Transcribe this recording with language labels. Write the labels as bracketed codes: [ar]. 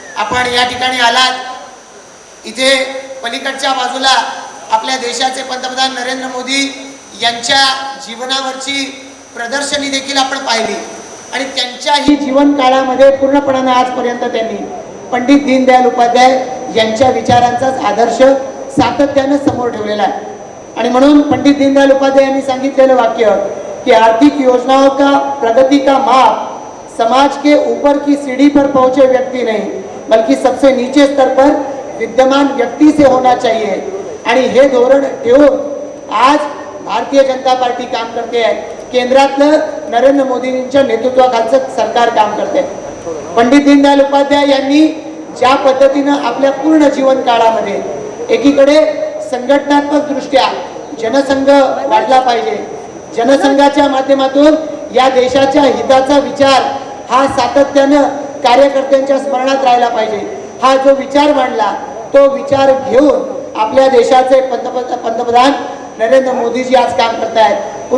[mr] आपण या ठिकाणी आलात, इथे पलीकडच्या बाजूला आपल्या देशाचे पंतप्रधान नरेंद्र मोदी यांच्या जीवनावरची प्रदर्शनी देखील आपण पाहिली आणि त्यांच्याही जीवन काळामध्ये पूर्णपणाने आजपर्यंत त्यांनी पंडित दीनदयाल उपाध्याय यांच्या विचारांचाच आदर्श सातत्याने समोर ठेवलेला आहे। आणि म्हणून पंडित दीनदयाल उपाध्याय यांनी सांगितलेलं वाक्य कि [hi] आर्थिक योजनाओं का प्रगति का माप समाज के ऊपर की सीढ़ी पर पहुंचे व्यक्ति नहीं बल्कि सबसे नीचे स्तर पर विद्यमान व्यक्ति से होना चाहिए। [mr] आणि हे धोरण ठेवून आज भारतीय जनता पार्टी काम करते आहे, केंद्रातलं नरेंद्र मोदींच्या नेतृत्वाखालचं सरकार काम करते। पंडित दीनदयाल उपाध्याय यांनी ज्या पद्धतीनं आपल्या पूर्ण जीवन काळामध्ये एकीकडे संघटनात्मक दृष्ट्या जनसंघ वाढला पाहिजे, जनसंघाच्या माध्यमातून या देशाच्या हिताचा विचार हा सातत्यानं कार्यकर्त्यांच्या स्मरणात राहिला पाहिजे, हा जो विचार मांडला तो विचार घेऊन आपल्या देशाचे पंतप्रधान नरेंद्र मोदीजी आज काम करत आहेत।